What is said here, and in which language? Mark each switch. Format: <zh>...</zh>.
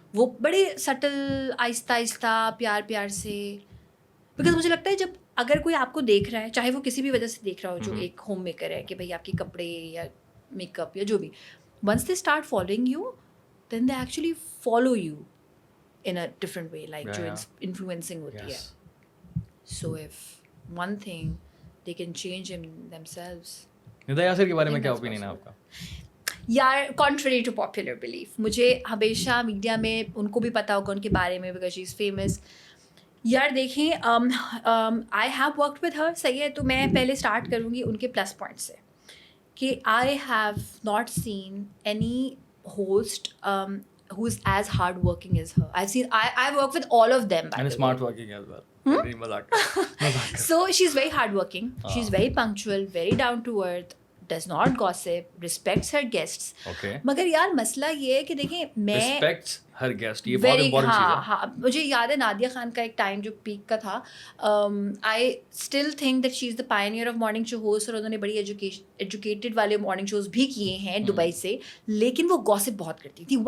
<ur>وہ بڑے سٹل آہستہ آہستہ پیار پیار سے, بیکاز مجھے لگتا ہے جب اگر کوئی آپ کو دیکھ رہا ہے, چاہے وہ کسی بھی وجہ سے دیکھ رہا ہو, جو ایک ہوم میکر ہے کہ بھائی آپ کے کپڑے یا میک اپ یا جو بھی,</ur> <en>once they start following you then they actually follow you in a different way,</en> <ur>like جو انفلوئنسنگ ہوتی ہے.</ur> <en>So if one thing they can change in themselves.</en> <ur>ندا یاسر کے بارے میں کیا اوپینین ہے آپ کا؟ یار</ur> <en>contrary to popular belief,</en> <ur>مجھے ہمیشہ میڈیا میں ان کو بھی پتا ہوگا ان کے بارے میں,</ur> <en>Because she is famous.</en> <ur>یار دیکھیں,</ur> <en>I have worked with her,</en> <ur>صحیح ہے, تو میں پہلے اسٹارٹ کروں گی ان کے پلس پوائنٹ سے, کہ</ur> <en>I have not seen any host who is as hard working as her. I work with all of them, by the way. smart working as well.</en> <ur>نہیں مذاق کر.</ur> <en>So she's very hardworking. She's very punctual, very down to earth, does not gossip, respects her guests. Okay.</en> <ur>مگر یار مسئلہ یہ ہے کہ دیکھیں میں</ur> <en>Respects her guest.</en> <ur>یہ بہت امپورٹنٹ چیز ہے. ہاں, مجھے یاد ہے نادیہ خان کا ایک ٹائم جو پیک کا تھا,</ur> <en>I still think that she is the pioneer of morning show host,</en> <ur>اور انہوں نے بڑی ایجوکیٹڈ والے مارننگ شوز بھی کیے ہیں دبئی سے, لیکن وہ گاسپ بہت کرتی تھی.</ur>